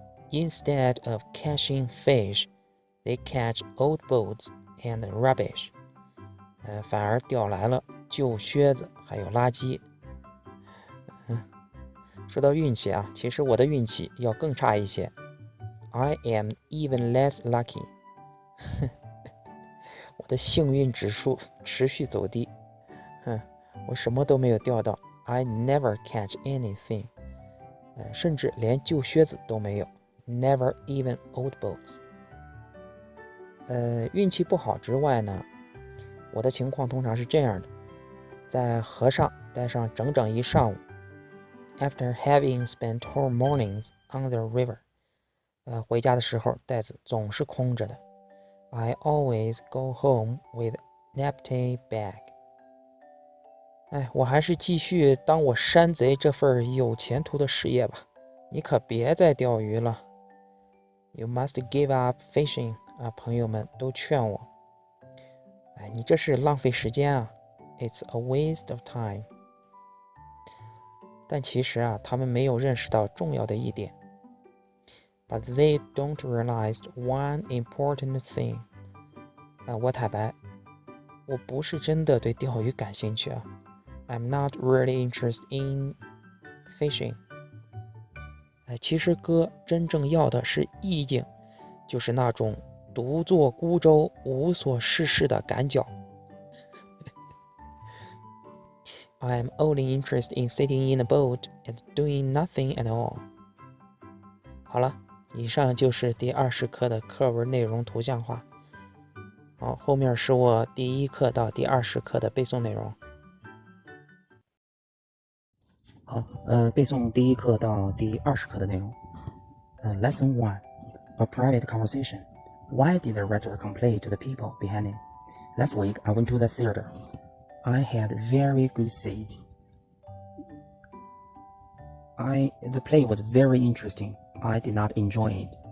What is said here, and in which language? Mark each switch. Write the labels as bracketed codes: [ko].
[en] Instead of catching fish, they catch old boats and rubbish。 [zh] 反而钓来了旧靴子还有垃圾。说到运气啊，其实我的运气要更差一些。 [en] I am even less lucky。 [zh] 我的幸运指数持续走低，我什么都没有钓到。 I never catch anything，甚至连旧靴子都没有。 [en] Never even old boats。 [zh] 运气不好之外呢，我的情况通常是这样的：在河上待上整整一上午。 [en] After having spent whole mornings on the river， [zh] 回家的时候袋子总是空着的。 [en] I always go home with an empty bag。 [zh] 我还是继续当我山贼这份有前途的事业吧。你可别再钓鱼了。 [en] You must give up fishing。 [zh] 朋友们都劝我。你这是浪费时间啊。 [en] It's a waste of time。 [zh] 但其实他们没有认识到重要的一点。 [en] But they don't realize one important thing。 [zh] 我坦白，我不是真的对钓鱼感兴趣。 [en] I'm not really interested in fishing。 [zh] 其实哥真正要的是意境，就是那种独坐孤舟无所事事的感觉。 [en] I'm only interested in sitting in a boat and doing nothing at all。 [zh] 好了，以上就是第20课的课文内容图像化。好，后面是我第1课到第20课的背诵内容。好，背诵第1课到第20课的内容。 [en] Lesson 1 A private conversation. Why did the writer complain to the people behind him? Last week I went to the theater. I had a very good seat. The play was very interesting. I did not enjoy it.